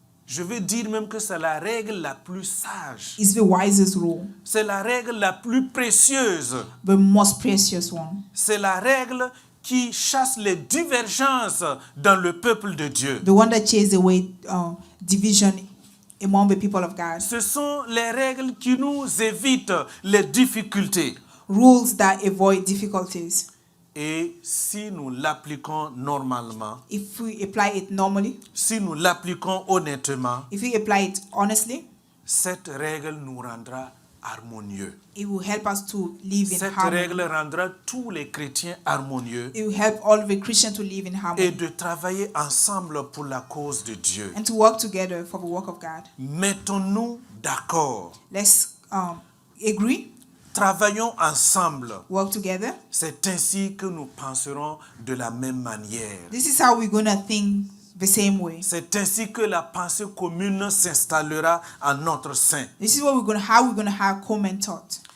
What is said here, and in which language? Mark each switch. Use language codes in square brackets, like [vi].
[fr] Je veux dire même que c'est la règle la plus sage. [en] It's the wisest rule, [fr] C'est la règle la plus précieuse. [en] the most precious one. [fr] C'est la règle qui chasse les divergences dans le peuple de Dieu. [en] The one that chases away division among the people of God. [fr] Ce sont les règles qui nous évitent les difficultés. [en] Rules that avoid difficulties. [fr] Et si nous l'appliquons normalement, [en] If we apply it normally, [fr] si nous l'appliquons honnêtement, [en] if we apply it honestly, [fr] cette règle nous rendra harmonieux. [en] it will help us to live in [fr] Cette [en] harmony. [fr] règle rendra tous les chrétiens harmonieux [en] It will help all the Christians to live in [fr] et [en] harmony [fr] de travailler ensemble pour la cause de Dieu. [en] and to work together for the work of God. [fr] Mettons-nous d'accord. [en] Let's agree, [fr] Travaillons ensemble. [en] work together. [fr] C'est ainsi que nous penserons de la même manière. [en] This is how we're going to think the same way. [fr] C'est ainsi que la pensée commune s'installera en notre sein. [en] This is what how we're going to have common thought.